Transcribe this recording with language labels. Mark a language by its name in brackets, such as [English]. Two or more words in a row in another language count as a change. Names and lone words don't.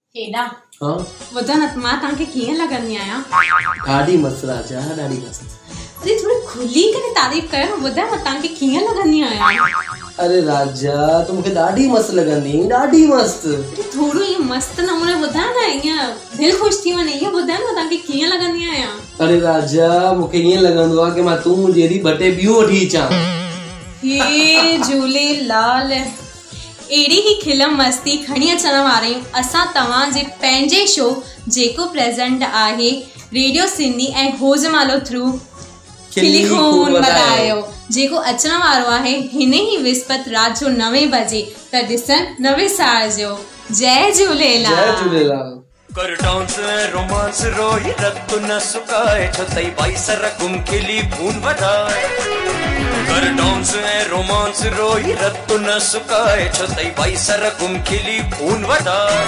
[Sindhi] हेॾा हाँ ॿुधा न मां तव्हांखे कीअं लॻंदी आहियां? ॾाढी मस्त राजा, ॾाढी मस्त। अरे थोड़ी खुली करे तारीफ़ कयो, ॿुधा मां तव्हांखे कीअं लॻंदी आहियां? अरे राजा तू मूंखे ॾाढी मस्त लॻंदी, ॾाढी मस्त। अरे थोड़ो ईअं मस्त नमूने ॿुधा न, ईअं दिलि ख़ुशि थी वञे, ईअं ॿुधा मां तव्हांखे कीअं लॻंदी आहियां? अरे राजा मूंखे ईअं लॻंदो आहे कि मां तूं मुंहिंजी हेॾी ॿ टे ॿियूं वठी अचां। हे झूलेलाल, एड़ी ही खिलम मस्ती खणी अचण वारे असां तव्हांजे पंहिंजे शो जेको प्रेज़ेंट आहे रेडियो सिंधी ऐं होजमालो थ्रू खिली खून वधायो, जेको अचण वारो आहे हिन ई विस्पति राति जो 9 बजे। त ॾिसण न विसारजो। जय झूलेलाल। जय झूलेलाल। कर डांस रोमांस रोही रत न सुकाए छतई बाई सर गुम खिली खून वधाए। कर डांस रोमांस रोही रत न सुकाए छतई बाई सर गुम खिली खून वधाए।